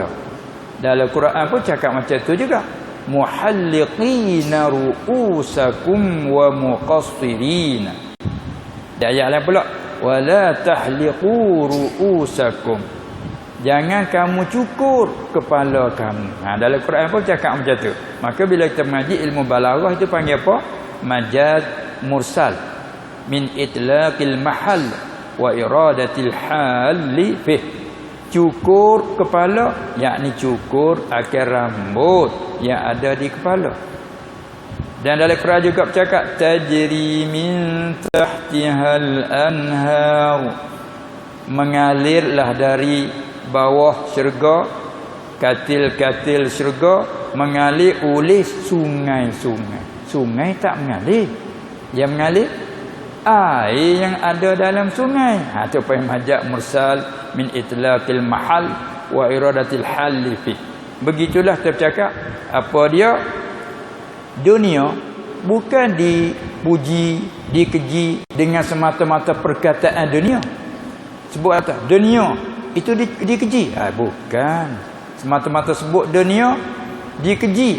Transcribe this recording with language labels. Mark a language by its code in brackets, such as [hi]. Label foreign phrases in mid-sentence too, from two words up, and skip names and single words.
[ms] Dalam Quran pun cakap macam tu juga. [ar] محلقين رؤوسكم ومقصرين. [ms] Di ayat lain pula, [ar] ولا تحلقوا رؤوسكم. [ms] Jangan kamu cukur kepala kamu. Dalam Quran pun cakap macam tu. Maka bila kita mengaji ilmu balaghah itu panggil apa? [ar] مجاز مرسل. من إطلاق المحل وإرادة الحال فيه. [ms] Cukur kepala, yakni cukur akar rambut yang ada di kepala. Dan dalam Quran juga bercakap [ar] تجري من تحتها الأنهار, [ms] mengalirlah dari bawah syurga, katil-katil syurga mengalir oleh sungai-sungai. Sungai tak mengalir, yang mengalir air yang ada dalam sungai. Itu apa yang [ar] مجاز مرسل من إطلاق المحل وإرادة الحال في. [ms] Begitulah kita bercakap apa dia? Dunia bukan dipuji, dikeji dengan semata-mata perkataan dunia. Sebut atas dunia itu dikeji. Bukan. Semata-mata sebut dunia dikeji.